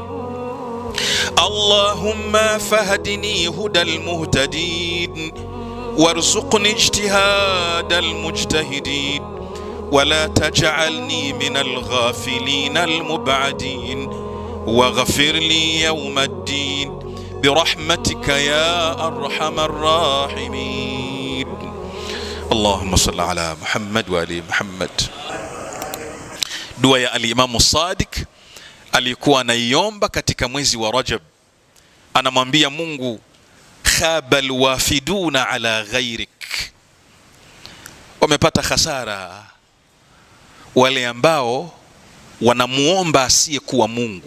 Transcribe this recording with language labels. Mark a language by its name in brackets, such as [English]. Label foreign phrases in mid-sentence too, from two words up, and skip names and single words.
[Arabic] اللهم فهدني هدى المهتدين وارزقني اجتهاد المجتهدين ولا تجعلني من الغافلين المبعدين واغفر لي يوم الدين برحمتك يا أرحم الراحمين اللهم صل على محمد وآل محمد. [Swahili] Dua ya al-Imam as-Sadiq alikuwa anaiomba katika mwezi wa Rajab, anamwambia Mungu, [Arabic] خاب الوافدون على غيرك, [Swahili] wamepata hasara wale ambao wanamuomba asiyekuwa Mungu.